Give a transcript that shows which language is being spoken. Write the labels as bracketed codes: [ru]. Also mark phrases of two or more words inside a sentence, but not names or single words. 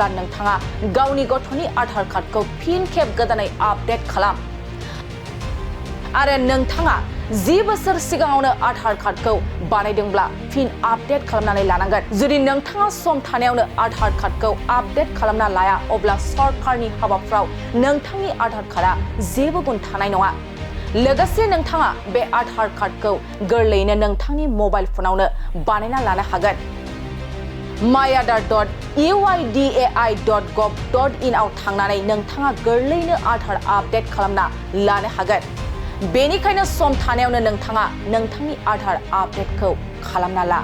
[brx] नोंथाङा गावनि गथ'नि आधार कार्डखौ फिन खेब गोदानै आपडेट खालाम आरो नोंथाङा 10 बोसोर सिगाङावनो आधार कार्डखौ बानायदोंब्ला फिन आपडेट खालामनानै लानांगोन जुदि नोंथाङा सम थानायावनो आधार कार्डखौ आपडेट खालामना लाया अब्ला सरकारनि हाबाफ्राव नोंथांनि आधार कार्डआ जेबो गुन थानाय नङा लोगोसे नोंथाङा बे आधार कार्डखौ गोरलैयैनो नोंथांनि मबाइल फनावनो बानायना लानो हागोन myaadhar.uidai.gov.in आव थांनानै नोंथाङा गोरलैयैनो आधार आपडेट खालामना लानो हागोन बेनिखायनो सम थानायावनो नोंथाङा नोंथांनि आधार आपडेटखौ खालामना ला